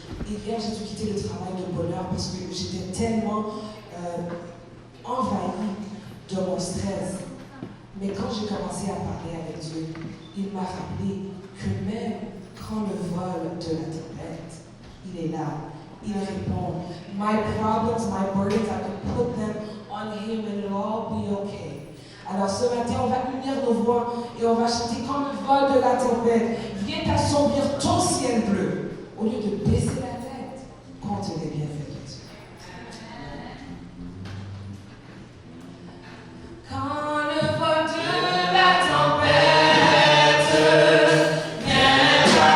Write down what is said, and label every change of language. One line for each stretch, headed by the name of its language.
French: Et hier, j'ai dû quitter le travail de bonheur parce que j'étais tellement envahie de mon stress. Mais quand j'ai commencé à parler avec Dieu, il m'a rappelé que même quand le vol de la tempête, il est là, il répond.
English: My problems, my burdens, I can put them on Him and it'll all be okay.
French: Alors ce matin, on va unir nos voix et on va chanter quand le vol de la tempête vient assombrir ton ciel bleu. Au lieu de baisser la tête, compte les bienfaits de Dieu. Quand le vol de la tempête vient